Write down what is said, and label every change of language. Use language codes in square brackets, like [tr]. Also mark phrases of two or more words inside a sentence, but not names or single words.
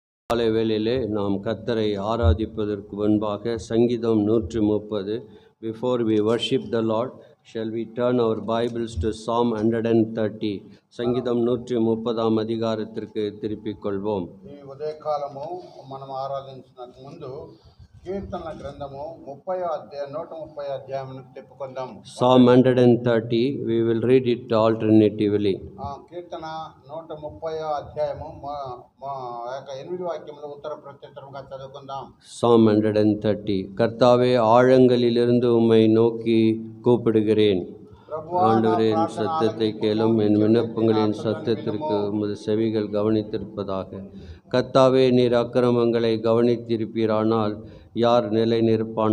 [ta] காலை வேளையிலே நாம் கர்த்தரை ஆராதிப்பதற்கு முன்பாக சங்கீதம் 130. [en] Before we worship the Lord, shall we turn our Bibles to Psalm 130? [ta] சங்கீதம் 130 அதிகாரத்திற்கு திருப்பிக் கொள்வோம். [te] ఈ ఉదయకాలము మనం ఆరాధించడానికి ముందు కీర్తనల గ్రంథము 130 అధ్యాయమును తిప్పుకుందాం. [en] Psalm 130, we will read it alternatively. [te] కీర్తన 130 అధ్యాయము 8 వాక్యములు ఉత్తర ప్రత్యుత్తరముగా చదువుకుందాం. [en] Psalm 130. [ta] கர்த்தாவே, ஆழங்களிலிருந்து உம்மை நோக்கி கூப்பிடுகிறேன். ஆண்டவரே, என் சத்தத்தை கேளும், என் விண்ணப்பங்களின் சத்தத்திற்கு உமது செவிகள் கவனித்திருப்பதாக. கர்த்தாவே, நீர் அக்கிரமங்களை கவனித்திருப்பீரானால் யார் நிலை நிற்பான்?